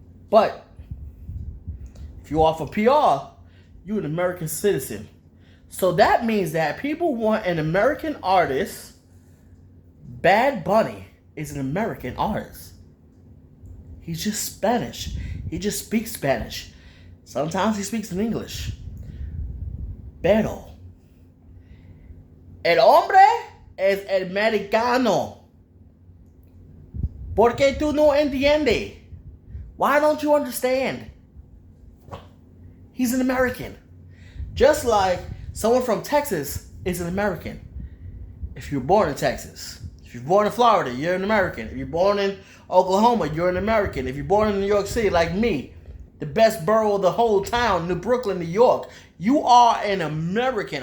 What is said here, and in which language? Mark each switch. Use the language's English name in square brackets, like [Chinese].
[English] But if you are for PR, you're an American citizen. So that means that people want an American artist. Bad Bunny is an American artist. He's just Spanish. He just speaks Spanish. Sometimes he speaks in English. [Spanish] Pero el hombre es el mexicano. ¿Por qué tú no entiendes? [English] Why don't you understand? He's an American. Just like someone from Texas is an American. If you're born in Texas, if you're born in Florida, you're an American. If you're born in Oklahoma, you're an American. If you're born in New York City, like me, the best borough of the whole town, New Brooklyn, New York, you are an American.